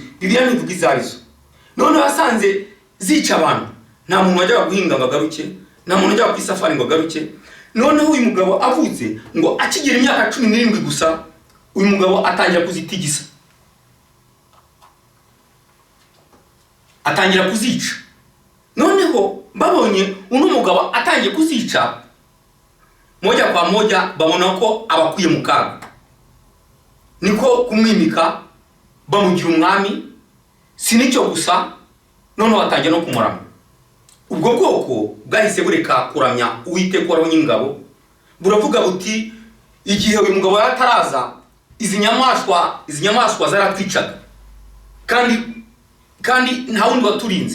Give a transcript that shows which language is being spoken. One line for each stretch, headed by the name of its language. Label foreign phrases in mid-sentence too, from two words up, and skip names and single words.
Kinyarwanda: Bibiliya ntivuga izarizo. None wasanze zica abantu, nta muntu wajyaga guhinga ngo agaruke, nta muntu wajyaga ku isafari ngo agaruke. Noneho uyu mugabo avutse ngo akigira imyaka 17 gusa, uyu mugabo atangira kuzitigisa, atangira kuzica. Noneho babonye uno mugabo atangiye kuzica,
Swahili: moja kwa moja
Kinyarwanda: babona ko abakuye mu kaga. Niko kumwimika bamugira umwami. Sinicyo gusa, noneho atangiye no kumurama. Ubwo bwoko bwahise bureka kuramya Uwiteka waraho nyingabo, buravuga buti igihe uyu mugabo yataraza izi nyamaswa zaratwicaga, kandi nta wundi waturinze.